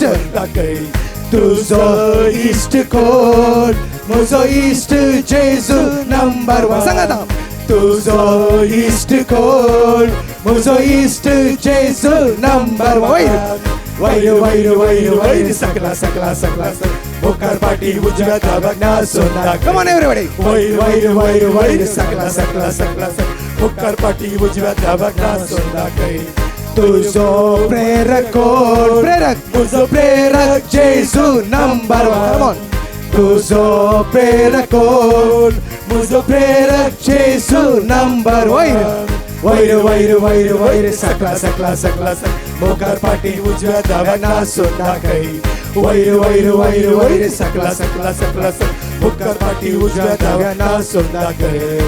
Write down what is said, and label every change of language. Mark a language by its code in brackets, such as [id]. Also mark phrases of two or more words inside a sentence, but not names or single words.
[kok] नासून दाखय तुझो ईस्ट कोण मुझो ईस्ट जेसू [en] number one [kok] सांग आता. तुझो ईस्ट कोण मुझो ईस्ट जेसू [en] number one [kok] वैर वैर वैर वैर सकला सकला सकला मुक्कर पाटी उजव्या धाव्याक नासून दाखय [en] Come on everybody. [kok] वैर वैर वैर वैर सकला सकला सकला मुक्कर पाटी उजव्या धाव्याक नासून दाखय तुझो प्रेरक कोण प्रेरक. मुझो प्रेरक जेसू नंबर [en] Come वन on. [kok] तुझो प्रेरक कोण मुझो प्रेरक जेसू [en] number one [kok] वैर वैर वैर वैर सकला सकला सकला मुक्कर पाटी उजव्या धाव्याक नासून दाखय वैर वैर वैर वैर सकला सकला सकला मुक्कर पाटी उजव्या धाव्याक नासून दाखय